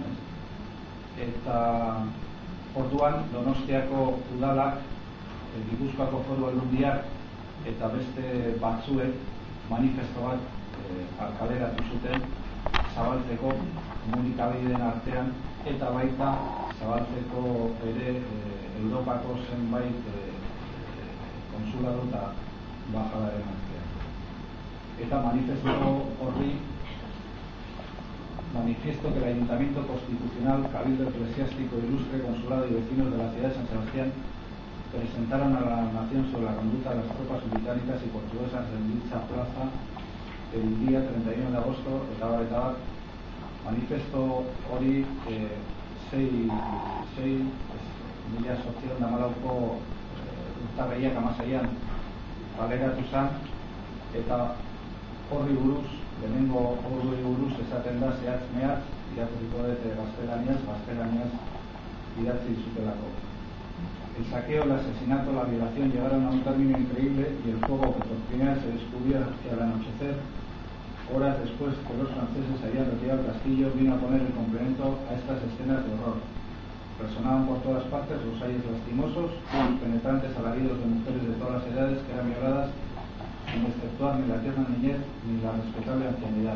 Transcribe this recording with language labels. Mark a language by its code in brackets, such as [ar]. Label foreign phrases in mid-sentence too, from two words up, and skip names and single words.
[eu] Eta orduan Donostiako udalak, Gipuzkoako Foru Aldundiak eta beste batzuek manifesto bat kaleratu zuten zabaltzeko komunikabideen artean, eta baita zabaltzeko ere Europako zenbait konsulado eta bajadaren artean. Eta manifesto horri, [es] manifiesto que el Ayuntamiento Constitucional, Cabildo Eclesiástico, Ilustre, Consulado y Vecinos de la ciudad de San Sebastián presentaron a la nación sobre la conducta de las tropas británicas y portuguesas en dicha plaza el día 31 de agosto, [eu] eta manifesto hori 1914ko urtarrilak 16an kaleratu zen, eta horri buruz, lehenengo horri buruz esaten da zehatz-mehatz, irakurriko dut gaztelaniaz idatzi dizutelako. [es] El saqueo, el asesinato, la violación llegaron a un término increíble y el fuego que por primera vez se descubrió hacia el anochecer, horas después que los franceses habían retirado el castillo, vino a poner el complemento a estas escenas de horror. Resonaban por todas partes los ayes lastimosos, los penetrantes alaridos de mujeres de todas las edades que eran violadas sin exceptuar ni la tierna niñez ni la respetable ancianidad.